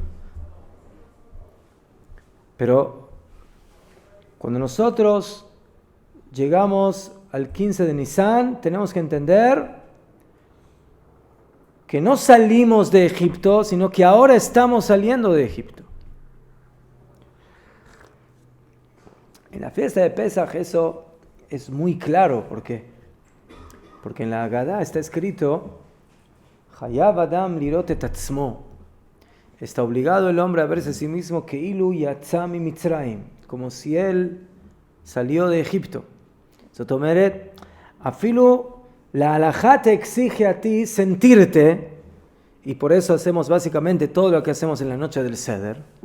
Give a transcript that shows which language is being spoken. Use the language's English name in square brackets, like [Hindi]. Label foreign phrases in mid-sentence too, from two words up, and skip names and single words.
[Spanish] Pero cuando nosotros llegamos al 15 de Nisan, tenemos que entender que no salimos de Egipto, sino que ahora estamos saliendo de Egipto. En la fiesta de Pesaj eso es muy claro. ¿Por qué? Porque en la Agadá está escrito [Hebrew] חייב אדם לראות את עצמו. [Spanish] Está obligado el hombre a verse a sí mismo que [Hebrew] אילו יצא ממצרים, [Spanish] como si él salió de Egipto. Sotomeret, afilu la halajá te exige a ti sentirte, y por eso hacemos básicamente todo lo que hacemos en la noche del Seder.